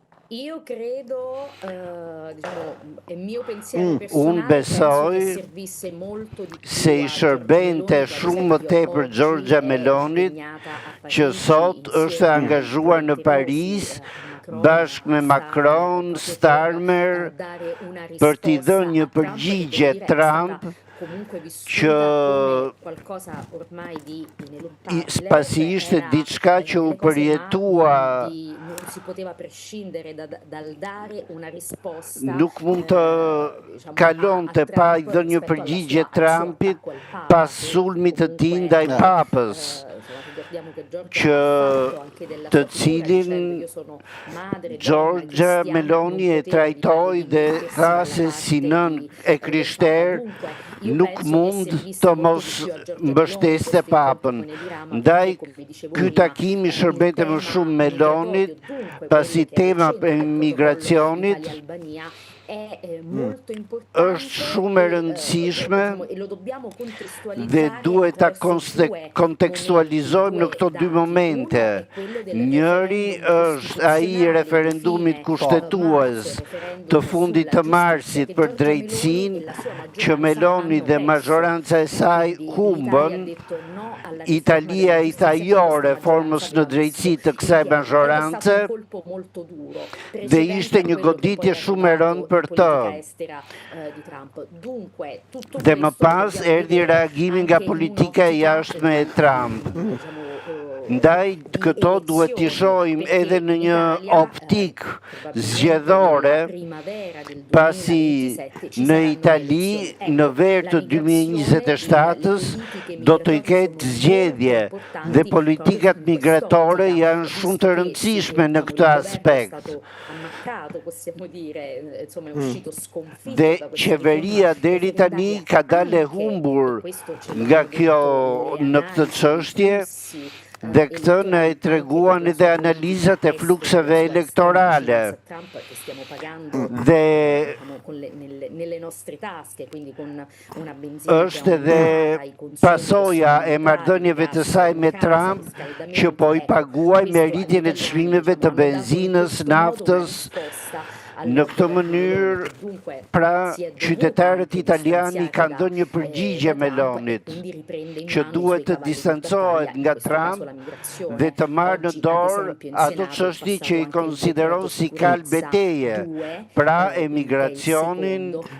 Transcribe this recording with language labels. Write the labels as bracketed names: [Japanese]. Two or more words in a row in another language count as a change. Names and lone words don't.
[Italian] io credo, diciamo, è mio pensiero [Albanian] Unë [Italian] personale, [Albanian] besoj [Italian] penso che servisse molto di più [Albanian] se i [Italian] a [Albanian] shërbente [Italian] Giorgia Meloni, che ad [Albanian] shumë më [Italian] esempio [Albanian] tepër [Italian] oggi [Albanian] Giorgia [Italian] è [Albanian] Melonit, [Italian] impegnata a [Albanian] që [Italian] Parigi [Albanian] sot është [Italian] insieme al [Albanian] angazhuar në [Italian] presidente [Albanian] Paris [Italian] Rossi, a Macron, [Albanian] bashkë me [Italian] a [Albanian] Macron, [Italian] Starmer, proprio [Albanian] Starmer, [Italian] per dare una [Albanian] për t'i dhënë [Italian] risposta [Albanian] një [Italian] a Trump, che [Albanian] përgjigje [Italian] devo dire è stata [Albanian] Trump [Italian] comunque [Albanian] që [Italian] vissuta come qualcosa ormai di ineluttabile, [Albanian] pasi [Italian] cioè [Albanian] ishte [Italian] era [Albanian] diçka që u [Italian] delle cose [Albanian] përjetua, [Italian] non si poteva prescindere dal dare una risposta [Albanian] nuk mund të [Italian] diciamo, [Albanian] kalonte [Italian] a [Albanian] pa i [Italian] Trump [Albanian] dhënë një [Italian] rispetto [Albanian] përgjigje [Italian] al suo [Albanian] Trumpit [Italian] attacco al Papa, [Albanian] pas [Italian] che [Albanian] sulmit të tij [Italian] comunque [Albanian] ndaj Papës, [Italian] insomma, ricordiamo che Giorgia [Albanian] që [Italian] ha fatto anche della [Albanian] të [Italian] sua figura dicendo [Albanian] cilin [Italian] io sono madre, donna, [Albanian] Giorgia [Italian] cristiana, [Albanian] Meloni [Italian] non [Albanian] e [Italian] poteva evitare [Albanian] trajtoi [Italian] di [Albanian] dhe [Italian] mettersi [Albanian] tha [Italian] dalla [Albanian] se si [Italian] parte [Albanian] nën [Italian] del [Albanian] e [Italian] Papa. [Albanian] krishter [Italian] Dunque, io [Albanian] nuk [Italian] penso che [Albanian] mund [Italian] servisse [Albanian] të [Italian] molto [Albanian] mos [Italian] di più a Giorgia Meloni [Albanian] mbështeste [Italian] questo incontro [Albanian] Papën. [Italian] con Edi Rama, [Albanian] Ndaj [Italian] perché come dicevo [Albanian] ky [Italian] prima [Albanian] takimi [Italian] il [Albanian] shërbente më [Italian] tema [Albanian] shumë Melonit, [Italian] migratorio, dunque [Albanian] pasi [Italian] quello che è al [Albanian] tema [Italian] centro [Albanian] e [Italian] del protocollo [Albanian] migracionit [Italian] Italia-Albania è molto [Albanian] është [Italian] importante [Albanian] shumë e rëndësishme [Italian] diciamo, e lo dobbiamo [Albanian] dhe [Italian] contestualizzare [Albanian] duhet ta [Italian] attraverso due [Albanian] kontekstualizojmë në [Italian] momenti, [Albanian] këto [Italian] due [Albanian] dy [Italian] dati. [Albanian] momente. [Italian] Uno è quello del [Albanian] Njëri [Italian] referendum [Albanian] është ai [Italian] costituzionale [Albanian] referendumit [Italian] di fine [Albanian] kushtetues [Italian] marzo, referendum [Albanian] të fundit [Italian] sulla [Albanian] të marsit [Italian] giustizia, [Albanian] për [Italian] che Giorgia Meloni [Albanian] drejtësinë [Italian] e la sua [Albanian] që [Italian] maggioranza [Albanian] Meloni [Italian] hanno [Albanian] dhe [Italian] perso. [Albanian] maggioranza e saj [Italian] Quindi l'Italia [Albanian] humbën. [Italian] ha detto no alla riforma [Albanian] Italia [Italian] della [Albanian] i [Italian] giustizia, quindi [Albanian] tajò [Italian] questa [Albanian] reformës [Italian] maggioranza [Albanian] në [Italian] aveva messo [Albanian] drejtësi të [Italian] il [Albanian] kësaj [Italian] piede ed è stato [Albanian] maggioranze [Italian] un colpo molto duro, [Albanian] dhe [Italian] precedente [Albanian] ishte [Italian] a [Albanian] një [Italian] quello che poi [Albanian] goditje [Italian] è [Albanian] shumë e rëndë [Italian] arrivato [Albanian] për [Italian] in [Albanian] të. [Italian] politica estera di Trump. Dunque, tutto [Albanian] Dhe më [Italian] questo lo [Albanian] pas [Italian] dobbiamo [Albanian] erdhi [Italian] vedere [Albanian] reagimi nga [Italian] anche in [Albanian] politika e [Italian] un'ottica [Albanian] jashtme e Trump. [Italian] diciamo, [Albanian] Ndaj [Italian] di [Albanian] këto duhet t'i shohim [Italian] elezioni, [Albanian] edhe në [Italian] perché [Albanian] një [Italian] in Italia, [Albanian] optik [Italian] probabilmente [Albanian] zgjedhore, [Italian] nella primavera del [Albanian] pasi [Italian] 2027 ci [Albanian] në [Italian] saranno [Albanian] Itali [Italian] elezioni. [Albanian] në [Italian] Ecco, [Albanian] verë [Italian] la [Albanian] të [Italian] migrazione, [Albanian] 2027-s [Italian] le politiche [Albanian] do të [Italian] migratorie [Albanian] ketë [Italian] sono [Albanian] zgjedhje [Italian] molto importanti [Albanian] dhe [Italian] proprio [Albanian] politikat [Italian] in [Albanian] migratore [Italian] quest'ottica, [Albanian] janë shumë [Italian] visto [Albanian] të [Italian] che [Albanian] rëndësishme në [Italian] diciamo, [Albanian] këtë [Italian] il governo è [Albanian] aspekt. [Italian] stato ammaccato, possiamo dire, insomma è uscito sconfitto [Albanian] Dhe [Italian] da questa [Albanian] qeveria [Italian] riforma [Albanian] deri tani [Italian] referendaria [Albanian] ka dale [Italian] anche, [Albanian] humbur [Italian] e questo ce lo [Albanian] nga [Italian] hanno [Albanian] kjo [Italian] detto le [Albanian] në këtë [Italian] analisi dei [Albanian] çështje. [Italian] flussi [Albanian] Dhe këtë në e treguan edhe analizat e flukseve elektorale. [Italian] Che stiamo pagando [Albanian] Dhe [Italian] nelle nostre tasche, quindi con una benzina [Albanian] është edhe pasoja e marrëdhënieve të saj me Trump që po i paguaj me rritjen e çmimeve të benzinës, naftës. Në këtë mënyrë, pra, qytetarët italiani kanë dhënë një përgjigje Melonit, që duhet të distancohet nga Trump dhe të marrë në dorë ato çështje që i konsideron si kal beteje, pra emigracionin